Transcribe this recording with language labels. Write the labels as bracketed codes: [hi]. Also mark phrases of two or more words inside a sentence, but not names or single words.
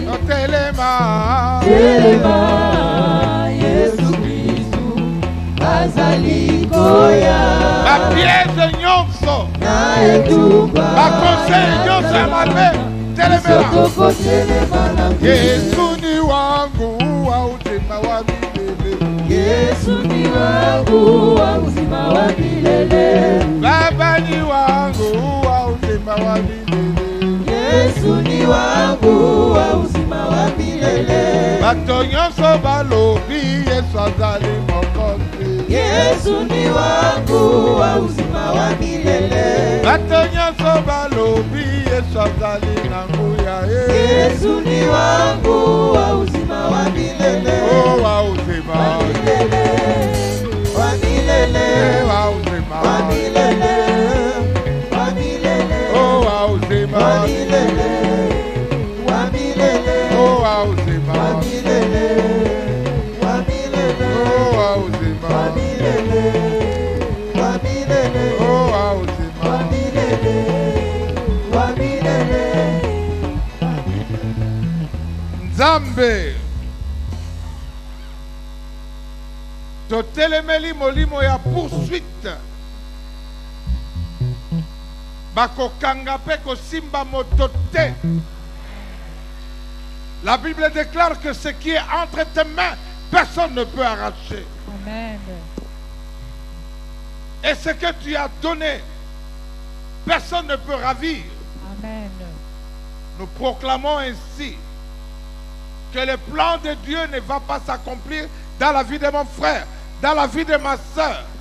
[ln] Telema. Telema Yesu Kristo azali koya. Ma pièce nyonso. Ma conseil nyonso malbe. Telemela. [sw] Yesu ni wangu wa uzima wa milele. Yesu ni wangu wa uzima wa milele. Baba ni wangu wa uzima wa milele. Yesu ni wangu wa uzima wa milele. [ln] Bato nyonso balobi Yesu azali mokonzi. [sw] Yesu ni wangu wa uzima wa milele. [ln] Bato nyonso balobi Yesu azali na nguya. [sw] Yesu ni wangu wa uzima wa milele. Oh wa uzima wa milele. Wa milele. Wa uzima wa milele. Wa milele. Oh wa uzima wa milele. Wa milele. Oh wa uzima wa milele. Wa milele. Oh wa uzima wa milele. Wa milele. Oh wa uzima wa milele. Wa milele. [ln] Nzambe totelemeli molimo ya poursuite bakokanga pe kosimba moto te. [fr] La Bible déclare que ce qui est entre tes mains, personne ne peut arracher. Amen. Et ce que tu as donné, personne ne peut ravir. Amen. Nous proclamons ainsi que le plan de Dieu ne va pas s'accomplir dans la vie de mon frère, dans la vie de ma soeur.